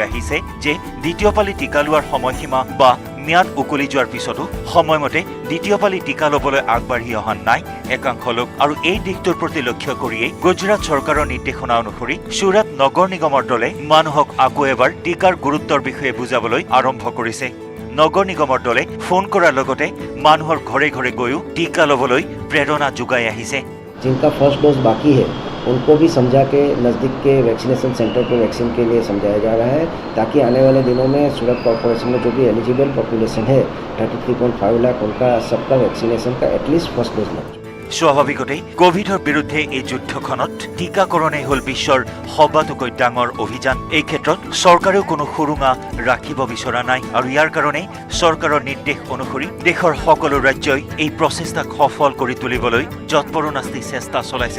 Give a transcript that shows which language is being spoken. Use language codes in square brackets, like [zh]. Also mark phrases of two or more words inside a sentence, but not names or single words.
[as] আহিছে যে দ্বিতীয় পালি টিকা লোৱাৰ সময়সীমা বা মিয়াদ উকলি যোৱাৰ পিছতো সময়মতে দ্বিতীয় পালি টিকা লবলৈ আগবাঢ়ি অহা নাই একাংশ লোক আৰু এই দিশটোৰ প্ৰতি লক্ষ্য কৰিয়ে গুজৰাট চৰকাৰৰ নিৰ্দেশনা অনুসৰি সুৰাট নগৰ নিগমৰ দলে মানুহক আকৌ এবাৰ টিকাৰ গুৰুত্বৰ বিষয়ে বুজাবলৈ আৰম্ভ কৰিছে নগৰ নিগমৰ দলে ফোন কৰাৰ লগতে মানুহৰ ঘৰে ঘৰে গৈও টিকা লবলৈ প্ৰেৰণা যোগাই আহিছে [hi] जिनका [en] first dose [hi] बाकी है उनको भी समझा के नज़दीक के [en] vaccination centre [hi] पर वैक्सीन के लिए समझाया जा रहा है, ताकि आने वाले दिनों में सूरत कॉर्पोरेशन में जो भी [en] eligible population [hi] है 33.5 लाख, उनका सबका वैक्सीनेशन का [en] at least first dose [hi] लग। [as] স্বাভাৱিকতেই কোভিডৰ বিৰুদ্ধে এই যুদ্ধখনত টীকাকৰণেই হ'ল বিশ্বৰ সবাতোকৈ ডাঙৰ অভিযান। এই ক্ষেত্ৰত চৰকাৰেও কোনো সুৰুঙা ৰাখিব বিচৰা নাই আৰু ইয়াৰ কাৰণেই চৰকাৰৰ নিৰ্দেশ অনুসৰি দেশৰ সকলো ৰাজ্যই এই প্ৰচেষ্টাক সফল কৰি তুলিবলৈ যৎপৰোনাস্তি চেষ্টা চলাইছে।